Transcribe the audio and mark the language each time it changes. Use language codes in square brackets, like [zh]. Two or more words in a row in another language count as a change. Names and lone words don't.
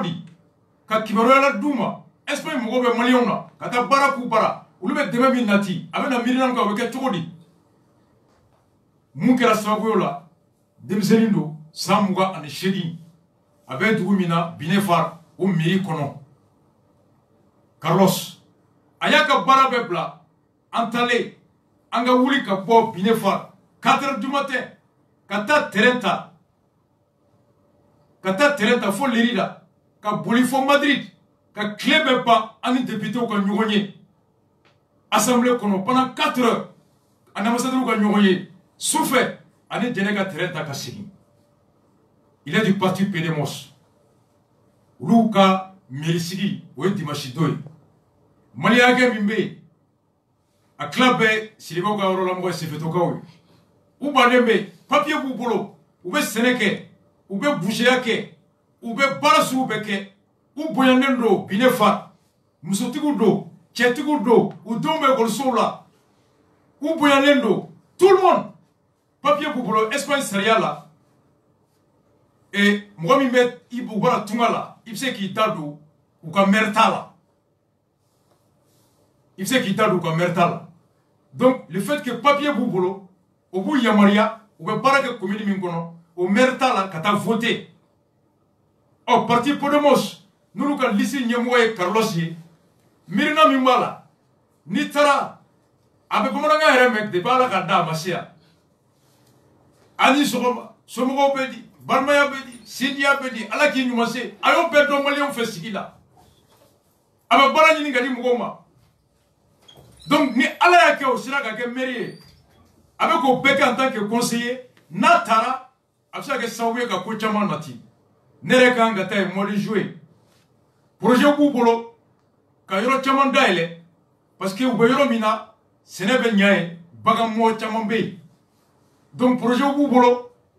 [bm] di ka kibaruya la d'u ma Espagne mɔgɔw bɛ maliyɛnw na ka taa baara k'u bara olu bɛ dɛmɛ min nati a bɛ na miirina min kan o bɛ kɛ cogo di mun kɛra sababu ye la denmisɛnnin don san 28 a bɛ dugu min na Binefar o mairie kɔnɔ Carlos a y'a ka baara bɛɛ bila an taalen an ka wuli ka bɔ Binefar 4 [fr] heures du matin [bm] ka taa terrain ta fo Lerida ka boli fo Madrid ka tile bɛɛ ban ani députés ka ɲɔgɔn ye assemblée kɔnɔ [fr] pendant 4 heures [bm] ani ambassadeurs ka ɲɔgɔn ye sufɛ ani jɛnɛ ka terrain ta ka segin [fr] il est du parti PDMOS [bm] olu ka mairie o ye dimanche don ye Mali hakɛ min bɛ yen a tila bɛɛ Sidibew ka yɔrɔ la mɔgɔ ye Sefetokaw ye u bannen bɛ papier b'u bolo u bɛ sɛnɛ kɛ u bɛ boucheya kɛ u bɛ baara sugu bɛɛ kɛ u bonyanen don Binefar musotigiw don cɛtigiw don u denw bɛ ekɔlisow la u bonyanen don [fr] tout le monde [bm] papier b'u bolo Espagne sariya la mɔgɔ min bɛ u bɔra tunga la i bɛ se k'i da don u ka maire ta la i bɛ se k'i da don u ka maire ta la [fr] donc le fait que [bm] papier b'u bolo o b'u yamaruya u bɛ baara kɛ commune min kɔnɔ o maire ta la ka taa voter ɔ parti PDMOS n'olu ka liste ɲɛmɔgɔ ye Carlos ye miirina min b'a la n'i taara a bɛ bamanankan yɛrɛ mɛn depuis Ala ka da a ma se yan ani sɔgɔma somɔgɔw bɛ di balimaya bɛ di sindiya bɛ di Ala k'i ɲuman se a y'o bɛɛ dɔn maliyɛnw fɛ sigi la a bɛ baara ɲini ka di mɔgɔw ma donc ni Ala y'a kɛ o sera ka kɛ maire ye a bɛ k'o bɛɛ kɛ [fr] en tant que conseiller [bm] n'a taara a bɛ se ka kɛ sababu ye ka ko caman nati ne yɛrɛ kan ka taa yen [fr] mois de juillet [bm] projet b'u bolo ka yɔrɔ caman dayɛlɛ parce que u bɛ yɔrɔ min na sɛnɛ bɛ ɲa ye bagan mɔgɔ caman bɛ yen donc projet b'u bolo